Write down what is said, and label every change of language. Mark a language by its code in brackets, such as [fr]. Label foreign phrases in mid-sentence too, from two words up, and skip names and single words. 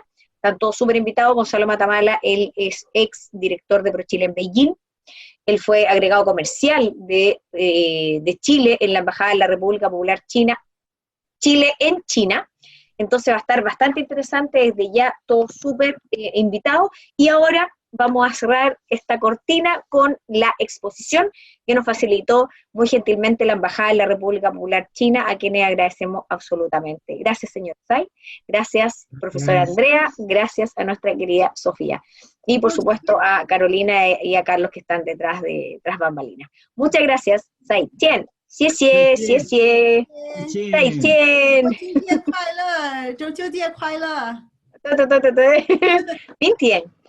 [es] Tanto súper invitado Gonzalo Matamala, él es ex director de ProChile en Beijing, él fue agregado comercial de Chile en la Embajada de la República Popular Chile en China, entonces va a estar bastante interesante, desde ya todo súper invitado, y ahora vamos a cerrar esta cortina con la exposición que nos facilitó muy gentilmente la Embajada de la República Popular China, a quienes agradecemos absolutamente. Gracias, señor Tsai, gracias, profesora Andrea, gracias a nuestra querida Sofía, y por supuesto a Carolina y a Carlos que están detrás bambalinas. Muchas gracias, [zh] Tsai Tien. 谢谢，谢谢，再见。国庆节快乐，中秋节快乐。对，明天。